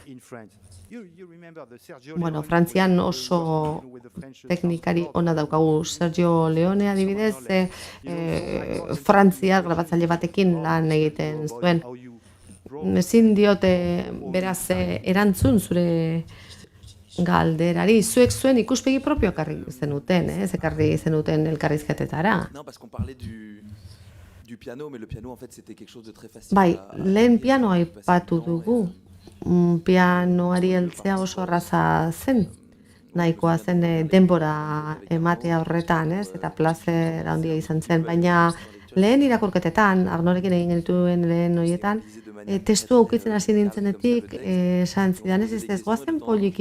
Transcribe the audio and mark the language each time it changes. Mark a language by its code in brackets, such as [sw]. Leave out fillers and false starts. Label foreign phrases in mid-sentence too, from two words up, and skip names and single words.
[eu] Frantzian oso teknikari ona daukagu, Sergio Leone adibidez, Frantziar grabatzaile batekin lan egiten zuen. Ezin diote beraz erantzun zure galderari, zuek zuen ikuspegi propio ekarri zenuten, ekarri zenuten elkarrizketetara. [fr] Non, parce qu'on parlait du piano, mais le piano, en fait, c'était quelque chose de très facile. [eu] Bai, lehen pianoa aipatu dugu. Pianoari heltzea oso erraza zen. Nahikoa zen denbora ematea horretan, eta plazer handia izan zen. Baina lehen irakurketetan, Arnorekin egin genituen lehen horietan, testu aukitzen hasi nintzenetik, esan zidan ez goazen poliki,